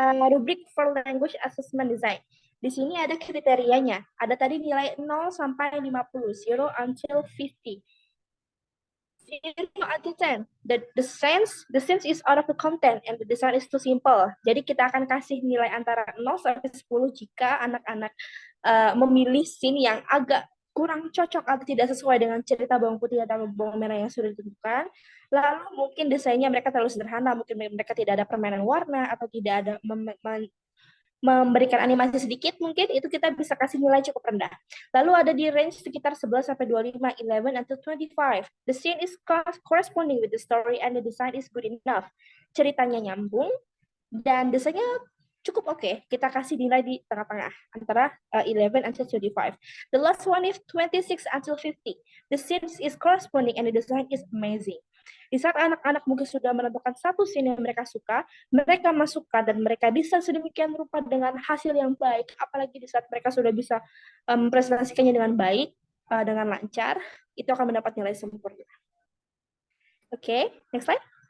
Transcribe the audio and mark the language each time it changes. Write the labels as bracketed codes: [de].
[en] Rubrik for language assessment design. [id] Di sini ada kriterianya. Ada tadi nilai 0 sampai 50, [en] 0 until 50. 0 until 10. The sense is out of the content and the design is too simple. [id] Jadi kita akan kasih nilai antara 0 sampai 10 jika anak-anak memilih scene yang agak kurang cocok atau tidak sesuai dengan cerita Bawang Putih atau Bawang Merah yang sudah ditentukan. Lalu mungkin desainnya mereka terlalu sederhana, mungkin mereka tidak ada permainan warna atau tidak ada memberikan animasi sedikit, mungkin itu kita bisa kasih nilai cukup rendah. Lalu ada di range sekitar 11 sampai 25, [en] 11 until 25. The scene is corresponding with the story and the design is good enough. [id] Ceritanya nyambung dan desainnya cukup oke. Kita kasih nilai di tengah-tengah antara [en] 11 until 25. The last one is 26 until 50. The scene is corresponding and the design is amazing. [id] Di saat anak-anak mungkin sudah menentukan satu scene yang mereka suka, mereka masukkan dan mereka bisa sedemikian rupa dengan hasil yang baik, apalagi di saat mereka sudah bisa mempresentasikannya dengan baik, dengan lancar, itu akan mendapat nilai sempurna. Oke, [en] next slide.